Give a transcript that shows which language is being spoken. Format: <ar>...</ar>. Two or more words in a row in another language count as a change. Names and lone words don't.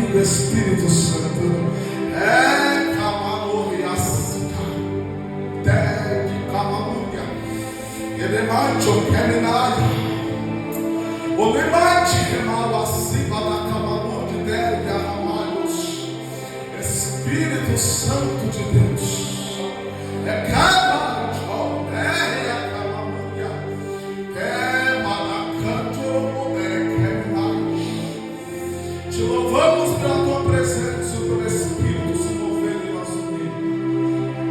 <pt>Espírito Santo. É Camaroria, Deg Camaroria, Elemacho, Keminaya, Olemate, Kemala, Siva da Camaroria, Deg Aramalhos. Espírito Santo de Deus, é cada te louvamos pela tua presença, pelo Espírito se movendo em nosso meio.</pt>